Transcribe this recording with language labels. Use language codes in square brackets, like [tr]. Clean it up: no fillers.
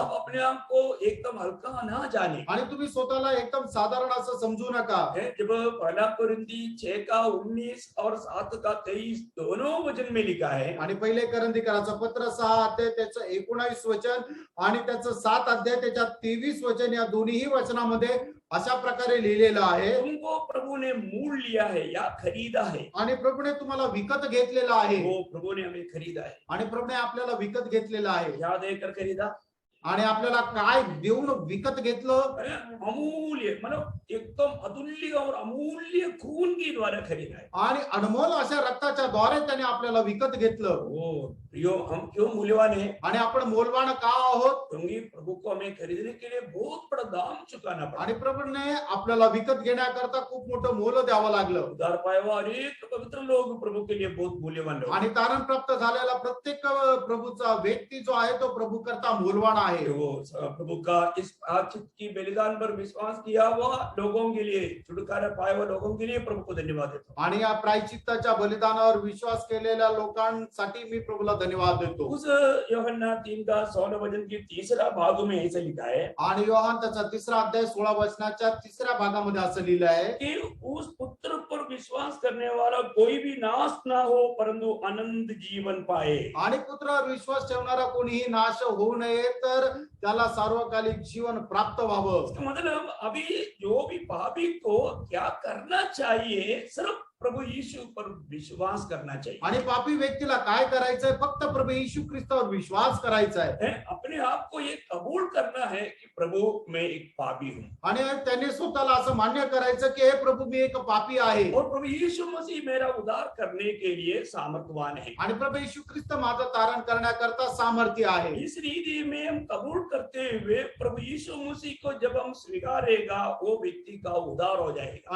[hi] आप अपने आप को एकदम हल्का ना जाने [mr] आणि तुम्ही स्वतःला एकदम साधारण असं समजू नका [hi] जब पहला कुरिन्थी 6 का 19 और 7 का 23 दोनों वचन में लिखा है [mr] आणि पहिले करंथीकराचं पत्र 6 अध्याय त्याचं 19 वचन आणि त्याचं 7 अध्याय त्याच्या 23 वचन या दोन्ही वचनामध्ये अशा प्रकारे लिहिलेलं आहे [hi] तुमको प्रभु ने मूल लिया है या खरीदा है [mr] आणि प्रभूने तुम्हाला विकत घेतलेलं आहे [hi] वो प्रभु ने हमें खरीदा है [mr] आणि प्रभूने आपल्याला विकत घेतलेलं आहे [hi] क्या देकर खरीदा [mr] आणि आपल्याला काय देऊन विकत घेतलं [hi] अमूल्य मतलब एकदम अतुल्य और अमूल्य खून के द्वारा खरीदा है [mr] आणि अनमोल अशा रक्ताच्या द्वारे त्याने आपल्याला विकत घेतलं [hi] वो प्रियो हम क्यों मूल्यवान है [mr] आणि आपण मौल्यवान का आहोत [hi] क्योंकि प्रभु को हमें खरीदने के लिए बहुत बड़ा दाम चुकाना पड़ा [mr] आणि प्रभूने आपल्याला विकत घेण्याकरता खूप मोठं मोल द्यावं लागलं [hi] उद्धार पाया हुआ अनेक पवित्र लोग प्रभु के लिए बहुत मूल्यवान लोग [mr] आणि तारण प्राप्त झालेला प्रत्येक प्रभूचा व्यक्ती जो आहे तो प्रभू करता मौल्यवान आहे [hi] वो प्रभु का इस प्रायश्चित की बलिदान पर विश्वास किया हुआ लोगों के लिए छुटकारा पाए हुए लोगों के लिए प्रभु को धन्यवाद देता हूं [mr] आणि या प्रायचित्ताच्या बलिदानावर विश्वास केलेल्या लोकांसाठी मी प्रभूला धन्यवाद देतो [hi] उस यूहन्ना 3 का 16 वचन के तीसरा भाग में ऐसे लिखा है [mr] आणि योहान त्याचा 3रा अध्याय 16 वचनाच्या 3ऱ्या भागामध्ये असं लिहिलं आहे [hi] कि उस पुत्र पर विश्वास करने वाला कोई भी नाश ना हो परंतु अनंत जीवन पाए [mr] आणि पुत्रावर विश्वास ठेवणारा कोणीही नाश होऊ नये तर त्याला सार्वकालिक जीवन प्राप्त व्हावं [hi] इसका मतलब अभी जो भी पापी को क्या करना चाहिए सिर्फ प्रभु यीशु पर विश्वास करना चाहिए [mr] आणि पापी व्यक्तीला काय करायचंय फक्त प्रभू येशू ख्रिस्तावर विश्वास करायचा आहे [hi] अपने आप को ये कबूल करना है कि प्रभु मैं एक पापी हूँ [mr] आणि त्याने स्वतःला असं मान्य करायचं की हे प्रभू मी एक पापी आहे [hi] और प्रभु यीशु मसीह मेरा उद्धार करने के लिए सामर्थ्यवान है [mr] आणि प्रभू येशू ख्रिस्त माझं तारण करण्याकरता सामर्थ्य आहे [hi] इस रीति में हम कबूल करते हुए प्रभु यीशु मसीह को जब हम स्वीकारेगा वो व्यक्ति का उद्धार हो जाएगा